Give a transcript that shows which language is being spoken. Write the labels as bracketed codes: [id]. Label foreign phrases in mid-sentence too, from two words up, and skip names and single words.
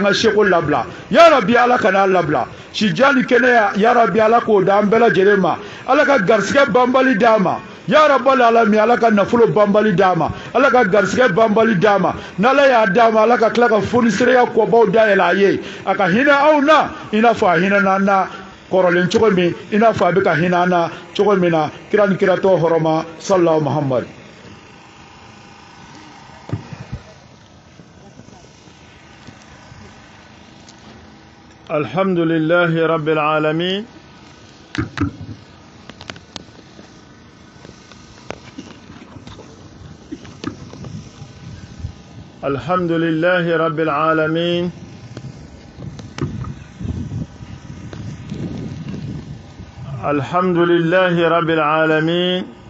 [bm] ka seko labila [ar] يا ربي [bm] ala kana labila sija ni kɛnɛya ya rabbi ala k'o da an bɛɛ lajɛlen ma ala ka garisɛgɛ banbali d'a ma [ar] يا رب العالمين [bm] ala ka nafolo banbali d'a ma ala ka garisɛgɛ banbali d'a ma n'ala y'a d'a ma ala ka tila ka fonisereya kɔbaw dayɛlɛ a ye a ka hinɛ anw na i n'a fɔ a hinɛna an na kɔrɔlen cogo min i n'a fɔ a bɛ ka hinɛ an na cogo min na kira ni kiratɔ hɔrɔma [ar] صلى الله محمد الحمد لله رب العالمين الحمد لله رب العالمين الحمد لله رب العالمين